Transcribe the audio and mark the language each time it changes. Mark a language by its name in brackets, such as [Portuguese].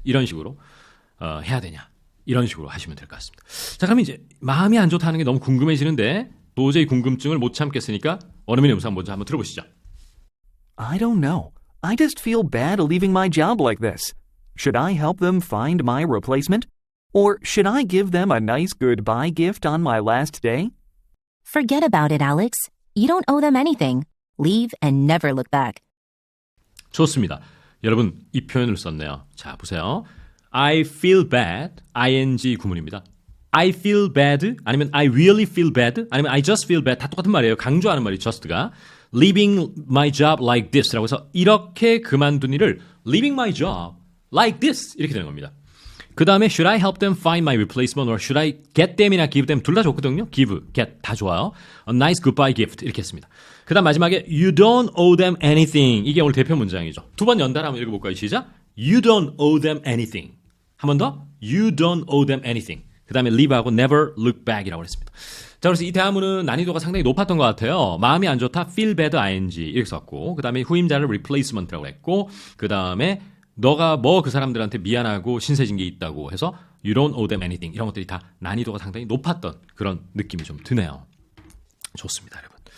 [Korean] 이런 식으로 해야 되냐 이런 식으로 하시면 될 것 같습니다. 자, 그럼 이제 마음이 안 좋다는 게 너무 궁금해지는데 도저히 궁금증을 못 참겠으니까 원어민의 음성 먼저 한번 들어보시죠. [English] I don't know. I just feel bad leaving my job like this. Should I help them find my replacement? Or should I give them a nice goodbye gift on my last day? Forget about it, Alex. You don't owe them anything. Leave and never look back. [Korean] 좋습니다. 여러분 이 표현을 썼네요. 자, 보세요. I feel bad, ing 구문입니다. I feel bad 아니면 [English] I really feel bad [Korean] 아니면 [English] I just feel bad [Korean] 다 똑같은 말이에요. 강조하는 말이 just가 [English] leaving my job like this [Korean] 라고 해서 이렇게 그만둔 일을 leaving my job like this 이렇게 되는 겁니다. 그 다음에 [English] should I help them find my replacement or should I get them이나 give them [Korean] 둘 다 좋거든요. give, get 다 좋아요. [English] A nice goodbye gift [Korean] 이렇게 했습니다. 그 다음 마지막에 [English] you don't owe them anything [Korean] 이게 오늘 대표 문장이죠. 두 번 연달아 한번 읽어볼까요? 시작. [English] You don't owe them anything. [Korean] 한 번 더. [English] You don't owe them anything. [Korean] 그 다음에 leave하고 [English] never look back [Korean] 이라고 했습니다. 자, 그래서 이 대화문은 난이도가 상당히 높았던 것 같아요. 마음이 안 좋다, feel bad, ing 이렇게 썼고 그 다음에 후임자를 replacement라고 했고 그 다음에 너가 뭐 그 사람들한테 미안하고 신세진 게 있다고 해서 [English] you don't owe them anything [Korean] 이런 것들이 다 난이도가 상당히 높았던 그런 느낌이 좀 드네요. 좋습니다, 여러분.